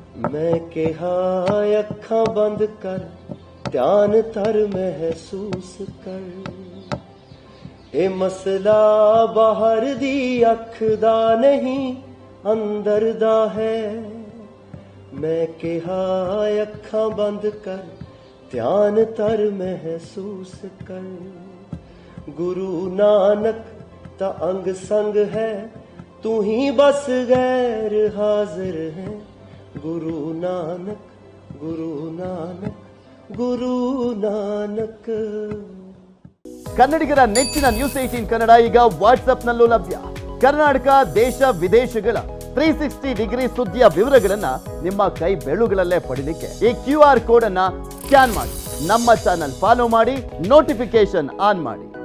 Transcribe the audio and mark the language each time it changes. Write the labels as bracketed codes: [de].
[pa] ਮੈਂ ਕਿਹਾ ਅੱਖਾਂ ਬੰਦ ਕਰ, ਧਿਆਨ ਧਰ ਮਹਿਸੂਸ ਕਰ। ਇਹ ਮਸਲਾ ਬਾਹਰ ਦੀ ਅੱਖ ਦਾ ਨਹੀਂ, ਅੰਦਰ ਦਾ ਹੈ। ਮੈਂ ਕਿਹਾ ਅੱਖਾਂ ਬੰਦ ਕਰ, ਧਿਆਨ ਧਰ ਮਹਿਸੂਸ ਕਰ। [hi] गुरु नानक ता अंग संग है, तू ही बस गैर हाजिर है। गुरु नानक गुरु नानक गुरु नानक। [kn] ಕನ್ನಡಿಗರ ನೆಚ್ಚಿನ ನ್ಯೂಸ್ 18 ಕನ್ನಡ ಈಗ ವಾಟ್ಸ್ಆಪ್ನಲ್ಲೂ ಲಭ್ಯ. ಕರ್ನಾಟಕ ದೇಶ ವಿದೇಶಗಳ 360 ಡಿಗ್ರಿ ಸುದ್ದಿಯ ವಿವರಗಳನ್ನ ನಿಮ್ಮ ಕೈ ಬೆರಳುಗಳಲ್ಲೇ ಪಡಿಲಿಕ್ಕೆ ಈ QR ಕೋಡ್ ಅನ್ನ ಸ್ಕ್ಯಾನ್ ಮಾಡಿ, ನಮ್ಮ ಚಾನಲ್ ಫಾಲೋ ಮಾಡಿ, ನೋಟಿಫಿಕೇಶನ್ ಆನ್ ಮಾಡಿ.